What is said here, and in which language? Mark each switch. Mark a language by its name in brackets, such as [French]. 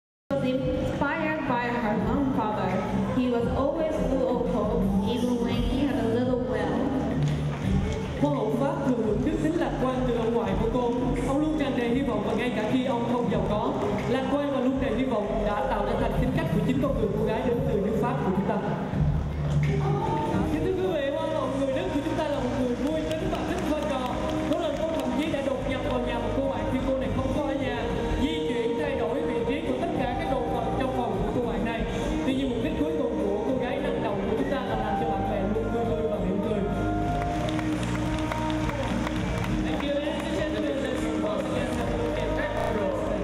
[English] Inspired by her own father, he was always full of hope, even when he had a little wealth. [Vietnamese] Hoa hậu Pháp thường hưởng đức tính lạc quan từ ông ngoại của cô. Ông luôn tràn đầy hy vọng, và ngay cả khi ông không giàu có, lạc quan và luôn đầy hy vọng đã tạo ra thành tính cách của chính con người cô gái đến từ nước Pháp của chúng ta. Kính thưa quý vị, Hoa hậu người Đức của chúng ta là một người vui tính và thích chơi trò. Có lần cô thậm chí đã đột nhập vào nhà một cô bạn khi cô này không có ở nhà, di chuyển thay đổi vị trí của tất cả các đồ vật trong phòng của cô bạn này. Tuy nhiên mục đích cuối cùng của cô gái năng động của chúng ta là làm cho bạn bè luôn vui và mỉm cười. [English] Thank you, ladies and gentlemen. Let's once again have a look at background.